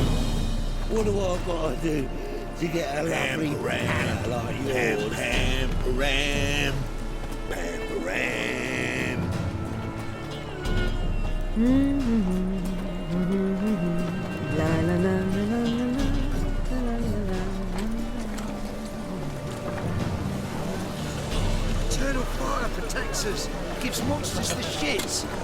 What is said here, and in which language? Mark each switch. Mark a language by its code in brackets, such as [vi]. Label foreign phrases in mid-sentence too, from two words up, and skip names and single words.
[en] What do I gotta do to get a lovely ram like yours? Pam, Pam. La la la la la la la. Eternal fire protects us. Gives monsters the shits.